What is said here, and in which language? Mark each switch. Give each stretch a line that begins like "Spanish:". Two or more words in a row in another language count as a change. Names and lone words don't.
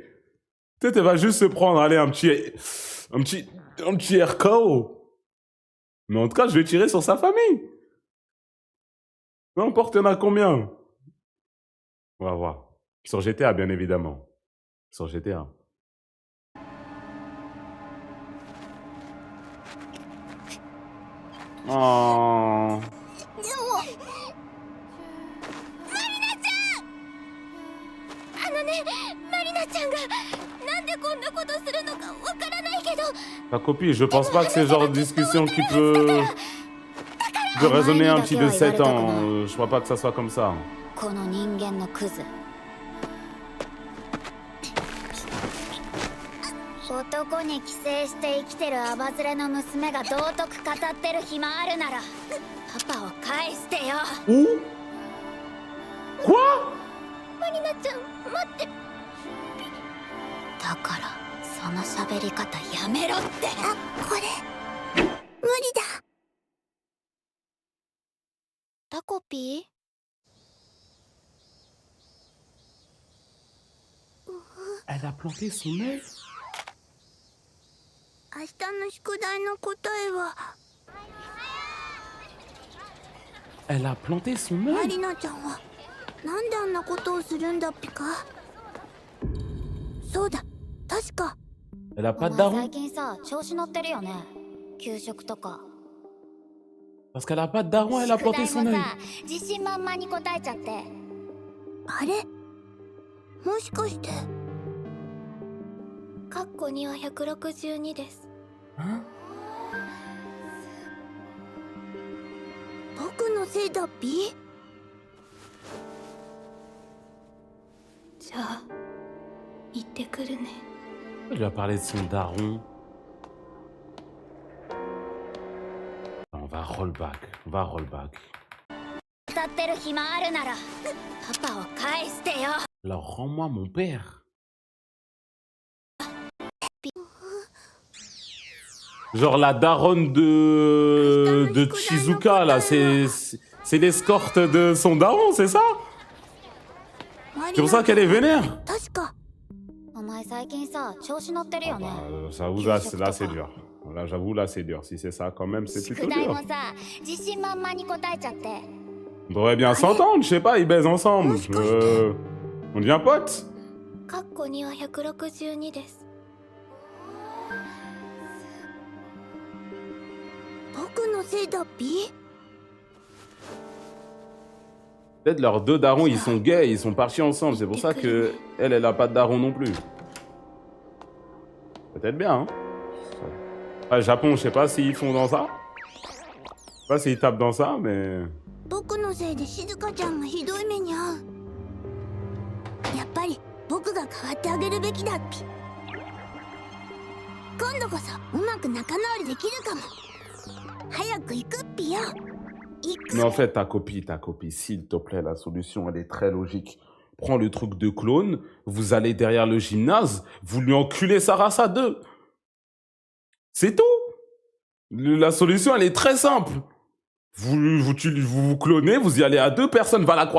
French: Peut-être elle va juste se prendre, allez, un petit RKO. Mais en tout cas, je vais tirer sur sa famille. Peu importe, il y en a combien. On va voir. Sur GTA, bien évidemment. Sur GTA. Oh.
Japanese: でもマリナちゃんマリナちゃんがなんでこんなことするのかわからないけど
French: Ta copine, je pense pas que c'est le genre de discussion qui peut résonner un petit de 7 ans. Je crois pas que ça soit comme ça.
Japanese: この人間のクズ。男に寄生して生きてるアバズレの娘が道徳語ってる暇あるならパパを返してよ。
French: Où Quoi
Japanese: マリナちゃん待ってだからその喋り方やめろって。あこれ無理だタコピー
French: Elle a planté son œil.
Japanese: 明日の宿題の答えは
French: Elle a planté son
Japanese: マ
French: œil.
Japanese: リナちゃんはなんであんなことをするんだっぴかそうだ確か
French: Elle a
Japanese: お
French: pas de
Japanese: 前
French: daron.
Japanese: 最近さ調子乗ってるよね。給食とか
French: Parce qu'elle a pas de daron, elle a
Japanese: 宿
French: planté
Japanese: 題
French: son
Japanese: も
French: œil.
Japanese: さ自信満々に答えちゃって。あれもしかしてカッコ2は162です。
French: Hein
Japanese: 僕のせいだっぴじゃあ行ってくるね。
French: Elle lui a parlé de son daron. On va
English: roll back.
French: On va
English: roll back.
Japanese: 歌ってる暇あるならパパを返してよ。
French: Alors rends-moi mon père. Genre la daronne de Shizuka là, c'est l'escorte de son daron, c'est ça?
Japanese: マリ
French: C'est pour ça
Japanese: ナ
French: qu'elle est vénère?
Japanese: 確かお前最近さ調子乗ってるよね。
French: J'avoue là, c'est dur. Là, j'avoue là, c'est dur. Si c'est ça quand même, c'est plutôt
Japanese: 宿題
French: dur.
Japanese: もさ自信満々に答えちゃって。
French: On devrait bien s'entendre, je sais pas, ils baisent ensemble. On devient potes.
Japanese: カッコ2は162です。僕のせいだっぴ。
French: Peut-être leurs deux darons, ils sont gays, ils sont partis ensemble. C'est pour ça que elle a pas de daron non plus. Peut-être bien, hein. Ouais, Japon, je sais pas s'ils font dans ça. Je sais pas s'ils tapent dans ça, mais...
Japanese: 僕のせいで静香ちゃんがひどい目に遭う。やっぱり僕が代わってあげるべきだっぴ。今度こそうまく仲直りできるかも。早く行くっぴよ。行く。
French: Mais en fait, ta copie, s'il te plaît, la solution, elle est très logique. Prends le truc de clone, vous allez derrière le gymnase, vous lui enculez sa race à deux. C'est tout. La solution, elle est très simple. Vous clonez, vous y allez à deux, personne va la croire.